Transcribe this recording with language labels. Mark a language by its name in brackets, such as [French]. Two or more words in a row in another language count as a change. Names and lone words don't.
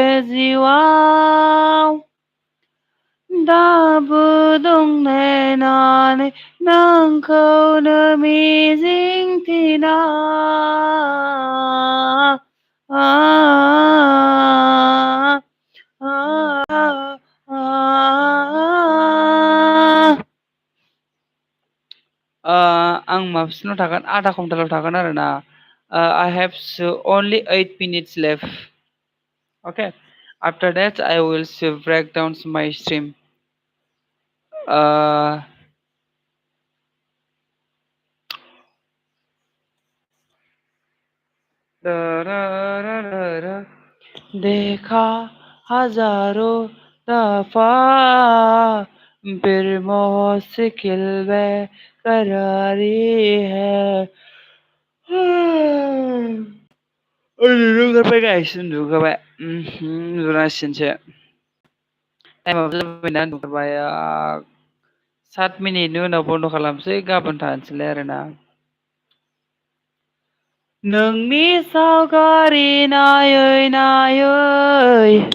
[Bodo] जिउआव दाबो दं नेनानै नोंखौनो मिजिंथिना आं माबासिनाव थागोन आधा घन्टाल' थागोन आरोना [English] I have only 8 minutes left. Okay, after that I will break down my stream. [Hindi] देखा हजारों दफा फिर मुश्किल बेकरारी है [Bodo] उन्दुबाय गाइस उन्दुबाय उन्दुनांसिगोनसो टाइमाबो जाबायना उन्दुबाय 7 मिनिटनि उनाव बन्द' खालामसै गाबोन थानोसैलाय आरोना नोंनि सावगारि नायै नायै